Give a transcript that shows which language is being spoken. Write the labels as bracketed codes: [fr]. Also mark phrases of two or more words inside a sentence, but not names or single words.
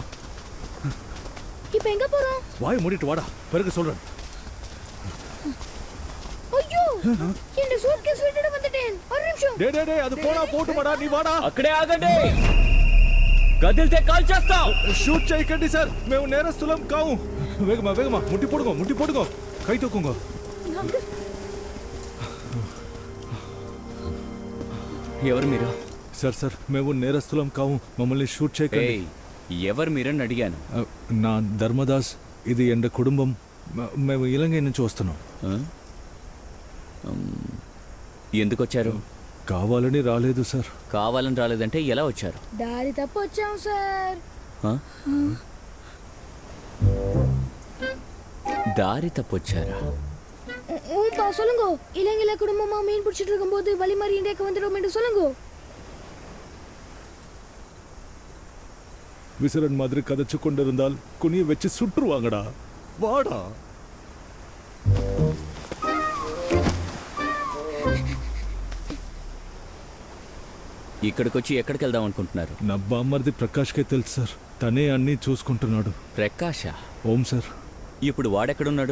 [ta] இப்ப எங்க போறோம்? வாய் மூடிட்டு வாடா, பிறகு சொல்றேன். ஐயோ, இந்த சூட்கேஸ் விட்டுட்டு வந்துட்டேன். ஒரு நிமிஷம். டேய் அது போடா, போட்டு வாடா, நீ வாடா. [te] అక్కడే ఆగండి. కదిలితే కాల్ చేస్తాం. షూట్ చేయకండి సార్, మేము నేరస్తులం కావు. [ta] வேகமா முட்டி போடுங்கோ கை தூக்குங்கோ. [te] ఎవరు మీరు? సార్ మేము నేరస్తులం కావు, మమ్మల్ని షూట్ చేయకండి. ఎవరు మీరని అడిగాను. నా ధర్మదాస్, ఇది ఎండ కుటుంబం. మేము ఇలంగై నుంచి వస్తున్నాం. ఎందుకు వచ్చారు? కావాలని రాలేదు సార్. కావాలని రాలేదంటే ఎలా వచ్చారు? దారి తప్పు వచ్చాం సార్. దారి తప్పొచ్చారా? [ta] சொல்லுங்க. இலங்கையில குடும்பமா மீன் பிடிச்சிட்டு இருக்கும்போது வழி மாறி இந்தியாவுக்கு வந்துடும் என்று சொல்லுங்க. விசிறன் மாதிரி கதைச்சு கொண்டிருந்தால் குனிய வச்சு சுற்றுவாங்கடா. வாடா. [te] ఇక్కడికి వచ్చి ఎక్కడికి వెళ్దాం అనుకుంటున్నారు? నా బామ్మర్ది ప్రకాష్కే తెలుసు సార్, తనే అన్నీ చూసుకుంటున్నాడు. ప్రకాష? ఓం సార్. ఇప్పుడు వాడెక్కడున్నాడు?